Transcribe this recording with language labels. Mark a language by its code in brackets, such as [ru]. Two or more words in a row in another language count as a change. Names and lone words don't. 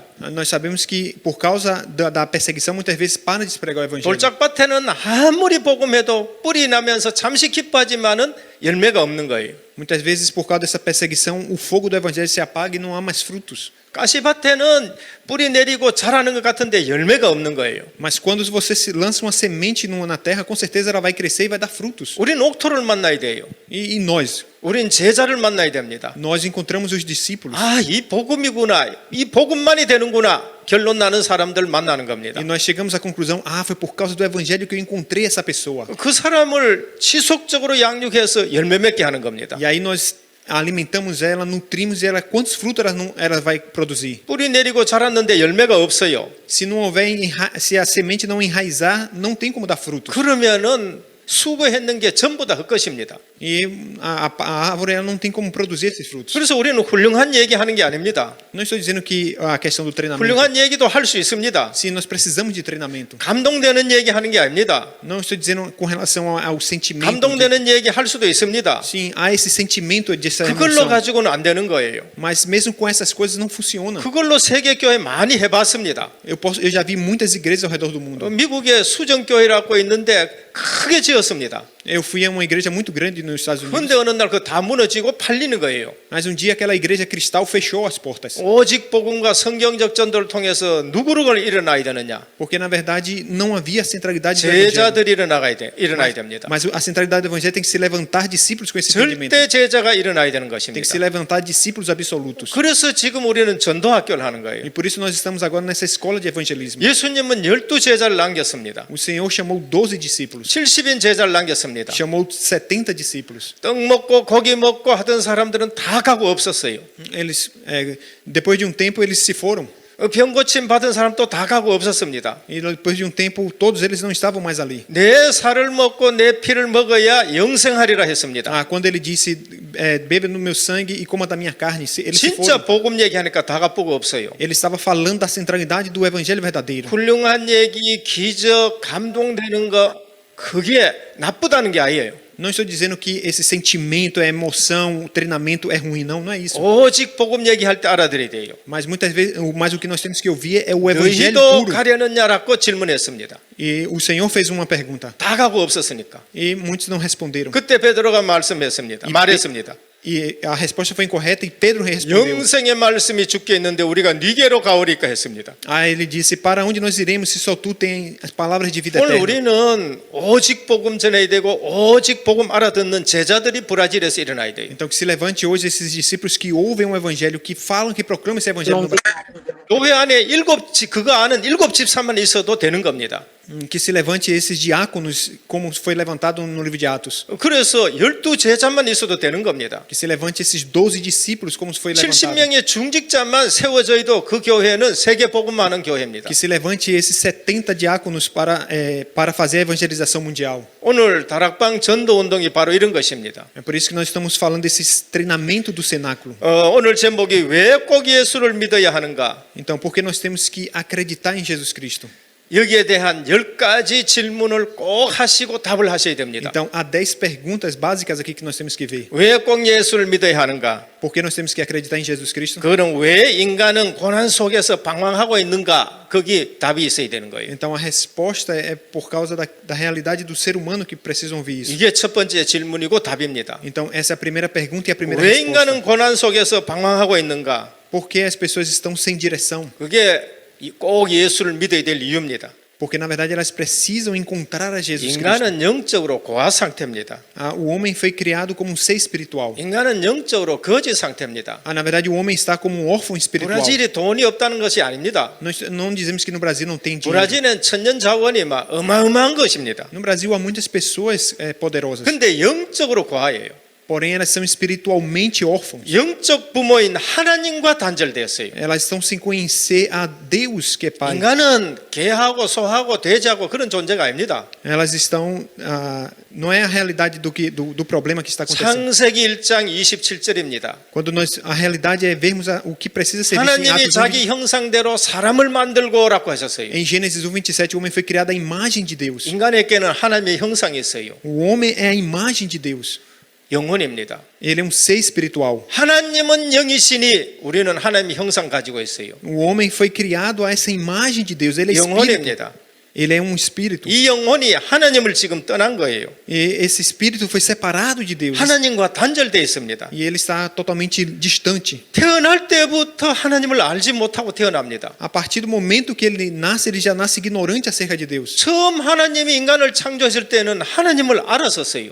[pt] Nós sabemos que por causa da perseguição muitas vezes para de pregar o evangelho. [ko] 돌짝밭에는 아무리 복음해도 뿌리 나면서 잠시 기뻐하지만은 열매가 없는 거예요. [pt] Muitas vezes por causa dessa perseguição o fogo do evangelho se apaga e não há mais frutos. [ko] 가시밭에는 뿌리 내리고 자라는 것 같은데 열매가 없는 거예요. [pt] Mas quando você se lança uma semente na terra, com certeza ela vai crescer e vai dar frutos. [ko] 우린 옥토를 만나야 돼요. [pt] E nós? [ko] 우린 제자를 만나야 됩니다. [pt] Nós encontramos os discípulos. [ko] 아, 이 복음이구나. 이 복음만이 되는구나. 결론 나는 사람들 만나는 겁니다. [pt] E nós chegamos à conclusão, foi por causa do evangelho que eu encontrei essa pessoa. [ko] 그 사람을 지속적으로 양육해서 열매 맺게 하는 겁니다. [pt] E aí nós alimentamos ela, nutrimos ela, quantos frutos ela vai produzir? [ko] 뿌리 내리고 자랐는데 열매가 없어요. [pt] Se não houver, se a semente não enraizar, não tem como dar frutos. [ko] 그러면은 수고했는 게 전부 다 헛것입니다. [pt] E a árvore ela não tem como produzir esses frutos. [ko] 그래서 우리는 훌륭한 얘기하는 게 아닙니다. [pt] Não estou dizendo que a questão do treinamento. [ko] 훌륭한 얘기도 할 수 있습니다. [pt] Sim, nós precisamos de treinamento. [ko] 감동되는 얘기하는 게 아닙니다. [pt] Não estou dizendo com relação ao sentimento. [ko] 감동되는 얘기 할 수도 있습니다. [pt] Sim, há esse sentimento dessa [ko] 그걸로 [pt] emoção. [ko] 가지고는 안 되는 거예요. [pt] Mas mesmo com essas coisas não funciona. [ko] 그걸로 세계교회 많이 해봤습니다. [pt] Eu já vi muitas igrejas ao redor do mundo. [ko] 미국에 수정교회라고 있는데 크게 지었습니다. [pt] Eu fui a uma igreja muito grande nos Estados Unidos. [ko] 그런데 어느 날 그 다 무너지고 팔리는 거예요. [pt] Mas um dia aquela igreja cristal fechou as portas. [ko] 오직 복음과 성경적 전도를 통해서 누구를 일어나야 되느냐? [pt] Porque na verdade não havia centralidade do evangelho. [ko] 제자들이 일어나야 됩니다. [pt] Mas a centralidade do evangelho tem que se levantar discípulos com esse entendimento. [ko] 절대 제자가 일어나야 되는 [pt] Tem que [ko] 것입니다. [pt] se levantar discípulos absolutos. [ko] 그래서 지금 우리는 전도학교를 하는 거예요. [pt] E por isso nós estamos agora nessa escola de evangelismo. [ko] 예수님은 12제자를 남겼습니다. [pt] O Senhor chamou 12 discípulos. [ko] 70인 제자를 남겼습니다. [pt] Chamou 70 discípulos. [ko] 떡 먹고 고기 먹고 하던 사람들은 다 가고 없었어요. [pt] Eles, depois de um tempo, eles se foram. [ko] 병 고침 받은 사람도 다 가고 없었습니다. [pt] E depois de um tempo, todos eles não estavam mais ali. [ko] 내 살을 먹고 내 피를 먹어야 영생하리라 했습니다. [pt] Quando ele disse, beba no meu sangue e coma da minha carne, eles se [ko] 진짜 [pt] foram. [ko] 복음 얘기하니까 다 가쁘고 없어요. [pt] Ele estava falando da centralidade do evangelho verdadeiro. [ko] 훌륭한 얘기, 기적, 감동되는 거 그게 나쁘다는 게 아니에요. [pt] Não estou dizendo que esse sentimento, a emoção, o treinamento é ruim, não é isso. [ko] 오직 복음 얘기할 때 알아들어야 돼요. [pt] Mas muitas vezes, mas o que nós temos que ouvir é o evangelho [ko] 너희도 [pt] puro. [ko] 가려느냐라고 질문했습니다. [pt] E o Senhor fez uma pergunta [ko] 다 가고 없었으니까. [pt] e muitos não responderam. [ko] 그때 베드로가 말했습니다. [pt] E a resposta foi incorreta e Pedro respondeu. [ko] 영생의 말씀이 주께 있는데 우리가 네게로 가오리까 했습니다. [pt] Ele disse, para onde nós iremos se só tu tens as palavras de vida [ko] 오늘 [pt] eterna? [ko] 우리는 오직 복음 전해야 되고 오직 복음 알아듣는 제자들이 브라질에서 일어나야 돼요. [pt] Então que se levante hoje esses discípulos que ouvem o evangelho, que falam, que proclamam esse evangelho no Brasil. [ko] 교회 안에 그거 아는 7집사만 있어도 되는 겁니다. [pt] Que se levante esses diáconos, como foi levantado no livro de Atos. [ko] 그래서 12제자만 있어도 되는 겁니다. [pt] Que se levante esses 12 discípulos, como foi levantado. [ko] 70명의 중직자만 세워져도 그 교회는 세계 복음화하는 교회입니다. [pt] Que se levante esses 70 diáconos para fazer a evangelização mundial. [ko] 오늘 다락방 전도 운동이 바로 이런 것입니다. [pt] É por isso que nós estamos falando desse treinamento do cenáculo. [ko] 오늘 제목이 왜 꼭 예수를 믿어야 하는가? [pt] Então, por que nós temos que acreditar em Jesus Cristo? [ko] 여기에 대한 10가지 질문을 꼭 하시고 답을 하셔야 됩니다. [pt] Então, há 10 perguntas básicas aqui que nós temos que ver. [ko] 왜 꼭 예수를 믿어야 하는가? [pt] Por que nós temos que acreditar em Jesus Cristo? [ko] 그는 왜 인간은 고난 속에서 방황하고 있는가? 거기 답이 있어야 되는 거예요. [pt] Então, a resposta é por causa da realidade do ser humano que precisam ouvir isso. [ko] 이게 첫 번째 질문이고 답입니다. [pt] Então, essa é a primeira pergunta e a primeira [ko] 왜 [pt] resposta. [ko] 인간은 고난 속에서 방황하고 있는가? [pt] Por que as pessoas estão sem direção? [ko] 그게 꼭 예수를 믿어야 될 이유입니다. [pt] Porque, na verdade, elas precisam encontrar a Jesus Cristo. [ko] 인간은 영적으로 고아 상태입니다. [pt] O homem foi criado como um ser espiritual. [ko] 인간은 영적으로 거지 상태입니다. [pt] Na verdade, o homem está como um órfão espiritual. [ko] 브라질이 돈이 없다는 것이 아닙니다. [pt] Nós não dizemos que no Brasil não tem dinheiro. [ko] 브라질은 천년 자원이 막 어마어마한 것입니다. [pt] No Brasil há muitas pessoas poderosas. [ko] 근데 영적으로 고아예요. [pt] Porém, elas são espiritualmente órfãos. [ko] 영적 부모인 하나님과 단절되었어요. [pt] Elas estão sem conhecer a Deus que é Pai. [ko] 인간은 개하고 소하고 돼지하고 그런 존재가 아닙니다. [pt] Elas estão não é a realidade do problema que está acontecendo. [ko] 창세기 1장 27절입니다. [pt] Quando a realidade é vermos o que precisa ser visto em [ko] 하나님이 [pt] Atos 1, [ko] 자기 형상대로 사람을 만들고라고 하셨어요. [pt] em Gênesis 1:27, o homem foi criado à imagem de Deus. [ko] 인간에게는 하나님의 형상이 있어요. [pt] O homem é a imagem de Deus. [ko] 영혼입니다. [pt] Ele é um ser espiritual. [ko] 하나님은 영이시니 우리는 하나님의 형상 가지고 있어요. [pt] O homem foi criado a essa imagem de Deus. Ele é espírito. [ko] 영혼입니다. [pt] Ele é um espírito. [ko] 이 영혼이 하나님을 지금 떠난 거예요. [pt] E esse espírito foi separado de Deus. [ko] 하나님과 단절되어 있습니다. [pt] E ele está totalmente distante. [ko] 태어날 때부터 하나님을 알지 못하고 태어납니다. [pt] A partir do momento que ele já nasce ignorante acerca de Deus. [ko] 처음 하나님이 인간을 창조했을 때는 하나님을 알았었어요.